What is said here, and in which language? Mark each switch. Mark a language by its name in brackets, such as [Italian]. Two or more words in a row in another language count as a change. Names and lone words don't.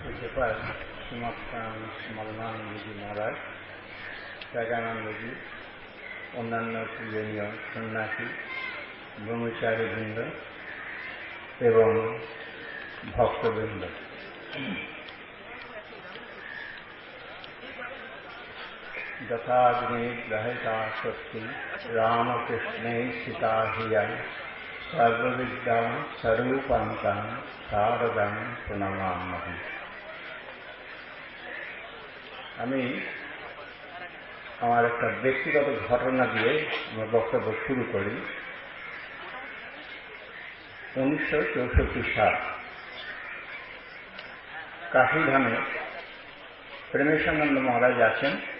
[Hindi] राज्यपाल मल्लानंद जी महाराज, त्यागानंद जी, अन्यान्य पूजनीय सन्यासी, ब्रह्मचारी बृंद एवं भक्तबृंद, [Sanskrit] यथाग्नि ग्रहिता शक्ति रामकृष्णे सीता हिया सर्वविद्या स्वरूपांतां शारदां प्रणमामि। [Bangla] আমি আমার একটা ব্যক্তিগত ঘটনা দিয়ে আমার বক্তব্য শুরু করি। 1964 সাল কাশীধামে প্রেমেশানন্দ মহারাজ আছেন।